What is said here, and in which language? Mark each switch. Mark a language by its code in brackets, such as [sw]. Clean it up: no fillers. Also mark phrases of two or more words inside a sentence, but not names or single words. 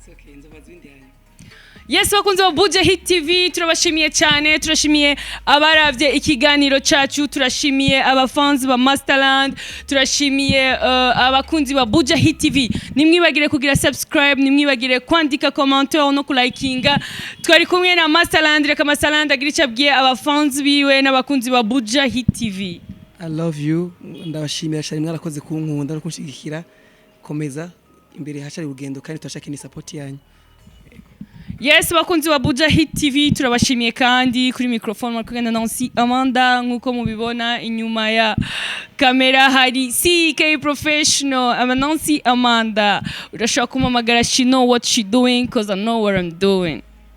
[rn] Yes, bakunze wa Buja Hit TV, turabashimiye cyane, turashimiye abaravye ikiganiro cacu, turashimiye abafans ba Masterland, turashimiye abakunzi ba Buja Hit TV. Nimwibagire kugira subscribe, nimwibagire kwandika commentaire no kulikinga. Twari kumwe na Masterland, reka Masterland agira icabwiye abafans biwe n'abakunzi ba Buja Hit TV. [en] I love you, [rn] ndabashimira cyane mwarakoze kunkunda no kunshigikira, komeza imbere hacari urugendo kandi turashaka ni support yanyu. Yes, bakunzi wa Buja Hit TV, turabashimiye kandi kuri microphone makugenda Nancy Amanda, nkuko mubibona inyuma ya kamera hari CK Professional, Nancy Amanda. Urashaka kumamagara, [en] she know what she doing cause I know what I'm doing.